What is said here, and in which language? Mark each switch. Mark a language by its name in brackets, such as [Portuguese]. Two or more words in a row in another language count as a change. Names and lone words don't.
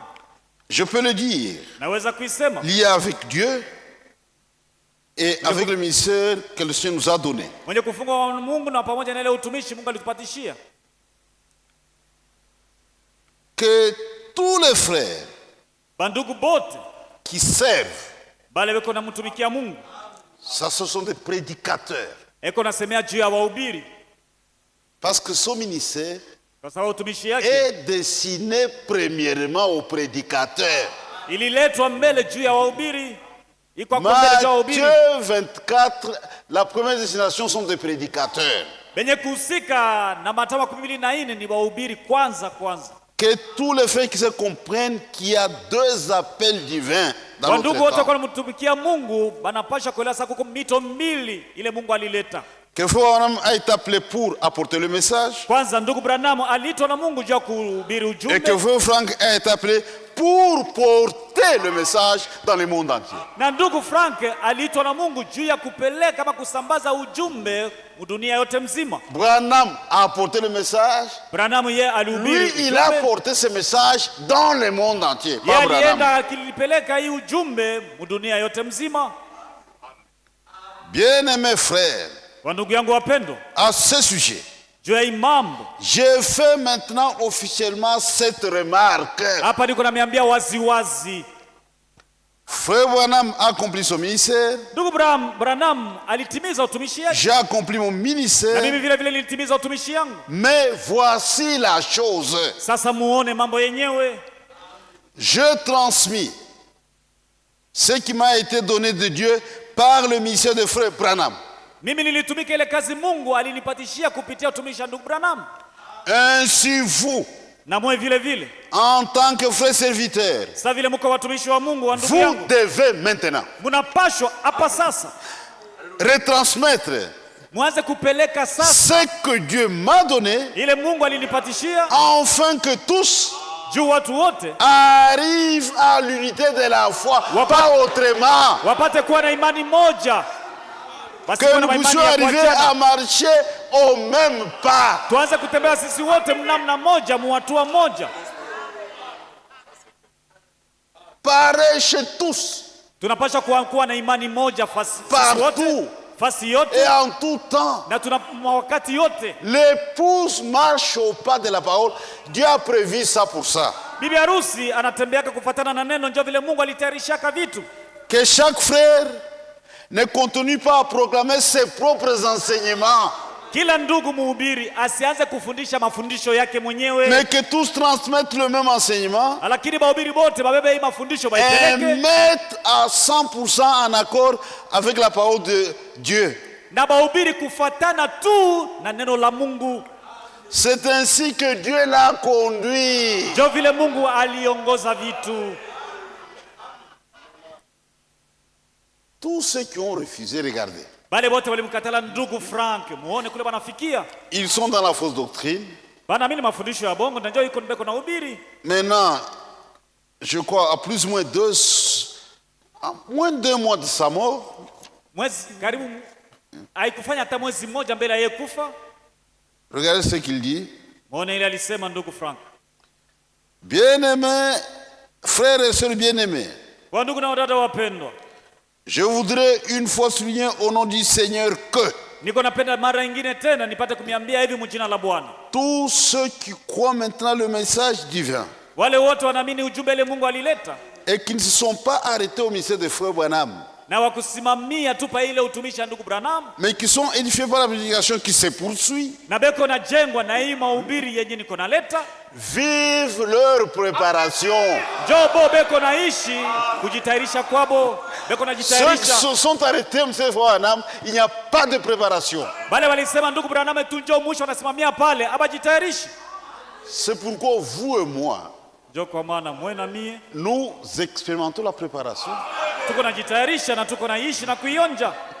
[French] Je peux le dire, [Swahili] Naweza kuisema. [French] lié avec Dieu et avec le ministère que le Seigneur nous a donné. [Swahili] Mwenye kufungwa na Mungu na pamoja na ile utumishi Mungu alitupatishia. [French] Que tous les frères [Swahili] Bandugu bote [French] qui servent, [Swahili] bale weko na mtumikia Mungu. [French] ça ce sont des prédicateurs. [Swahili] Eko nasemea juu ya wahubiri. [French] Parce que son ministère [Swahili] Kwa sababu utumishi yake [French] est destiné premièrement aux prédicateurs. [Swahili] ililetwa mbele juu ya wahubiri. Iko kwa mbele juu ya wahubiri. [French] Matthieu 24, la première destination sont des prédicateurs. [Swahili] Benye kuhusika na Mathayo 24 ni wahubiri kwanza. [French] Que tous les frères qui se comprennent qu'il y a deux appels divins dans [Swahili] Wandugu [French] notre [Swahili] wote [French] temps. [Swahili] kwa mtumikia Mungu banapasha kuelewa sasa kuko mito mbili ile Mungu alileta. [French] Que Frère Branham a été appelé pour apporter le message [Swahili] Kwanza ndugu Branham aliitwa na Mungu juu ya kuhubiri [French] et [Swahili] ujumbe. [French] que Frère Frank a été appelé pour porter le message dans le monde entier. [Swahili] Na ndugu Frank aliitwa na Mungu juu ya kupeleka ama kusambaza ujumbe dunia yote mzima. [French] Branham a apporté le message. [Swahili] Branham yeye alihubiri [French] Lui, il a [Swahili] ujumbe. [French] porté ce message dans le monde entier. [Swahili] Yeye [French] Pas Branham. [Swahili] alienda akilipeleka hii ujumbe dunia yote mzima. [French] Bien-aimés frères, [Swahili] Kwa ndugu yangu wapendwa, [French] à ce sujet, [Swahili] juu ya hii mambo [French] je fais maintenant officiellement cette remarque. [Swahili] hapa niko namiambia waziwazi, [French] Frère Branham a accompli son ministère. [Swahili] ndugu Branham alitimiza utumishi wake, [French] J'ai accompli mon [Swahili] na [French] ministère. [Swahili] mimi vile vile nilitimiza utumishi yangu. [French] Mais voici la chose. [Swahili] Sasa muone mambo yenyewe. [French] Je transmis ce qui m'a été donné de Dieu par le ministère de Frère Branham. [Swahili] Mimi nilitumika ile kazi Mungu alinipatishia kupitia utumishi wa ndugu Branham, [French] Ainsi vous, [Swahili] na mwe vile vile [French] en tant que frère serviteur, [Swahili] sasa vile mko watumishi wa Mungu wa ndugu [French] vous [Swahili] yangu, [French] devez maintenant [Swahili] mnapashwa hapa sasa [French] retransmettre [Swahili] mwanze kupeleka sasa [French] ce que Dieu m'a donné, [Swahili] ile Mungu alinipatishia, [French] afin que tous [Swahili] juu watu wote [French] arrivent à l'unité de la foi, pas autrement. [Swahili] wapate kuwa na imani moja, basi [French] Que [Swahili] kuwa na [French] nous [Swahili] imani [French] puissions [Swahili] ya [French] arriver à [Swahili] kuachana. [French] marcher au même pas. [Swahili] Tuanze kutembea sisi wote mnamna moja, muhatua moja, [French] Pareil chez tous, [Swahili] tunapasha kuwa na imani moja fasi sisi [French] partout [Swahili] wote, fasi yote [French] et en tout temps. [Swahili] na tuna wakati yote. [French] L'épouse marche au pas de la parole. Dieu a prévu ça pour ça. [Swahili] Bibi harusi anatembeaka kufuatana na neno, ndio vile Mungu alitayarishaka vitu. [French] Que chaque frère ne continue pas à proclamer ses propres enseignements, [Swahili] Kila ndugu muhubiri asianze kufundisha mafundisho yake mwenyewe, [French] mais que tous transmettent le même enseignement [Swahili] lakini bahubiri bote babebe hii mafundisho [French] et [Swahili] baipeleke [French] mettent à 100% en accord avec la parole de Dieu. [Swahili] na bahubiri kufuatana tu na neno la Mungu. [French] C'est ainsi que Dieu l'a conduit. [Swahili] Ndio vile Mungu aliongoza vitu. [French] Tous ceux qui ont refusé, regardez, [Swahili] Bale bote walimkatala ndugu Frank, muone kule banafikia [French] ils sont dans la fausse doctrine. [Swahili] banaamini mafundisho ya bongo, na ndio iko mbeko na ubiri. [French] Maintenant, je crois, à plus ou moins à moins de 2 mois de sa mort, [Swahili] Mwezi karibu haikufanya hata mwezi mmoja mbele ya yeye kufa, [French] regardez ce qu'il dit. [Swahili] muone ile alisema ndugu Frank. [French] Bien-aimés, frères et sœurs bien-aimés, [Swahili] Kwa ndugu na wadada wapendwa, [French] je voudrais une fois souligner au nom du Seigneur que [Swahili] niko napenda mara nyingine tena nipate kumiambia hivi mjina la Bwana, [French] tous ceux qui croient maintenant le message divin [Swahili] wale wote wanaamini ujumbe ile Mungu alileta [French] et qui ne se sont pas arrêtés au ministère de Frère Branham, [Swahili] na wakusimamia tu pa ile utumishi wa ndugu Branham, [French] mais qui sont édifiés par la prédication qui se poursuit, [Swahili] na beko na jengwa na hii mahubiri yenye niko naleta, [French] vivent leur préparation. [Swahili] jobo beko naishi kujitayarisha kwabo, beko [French] Ceux qui [Swahili] najitayarisha. [French] se sont arrêtés au ministère de Frère Branham, il n'y a pas de préparation. [Swahili] Bale walisema ndugu Branham tu njoo mwisho wanasimamia pale, abajitayarishi. [French] C'est pourquoi vous et moi, [Swahili] Ndio kwa maana mwe na mie [French] nous expérimentons la préparation. [Swahili] tuko najitayarisha na tuko naishi na kuionja.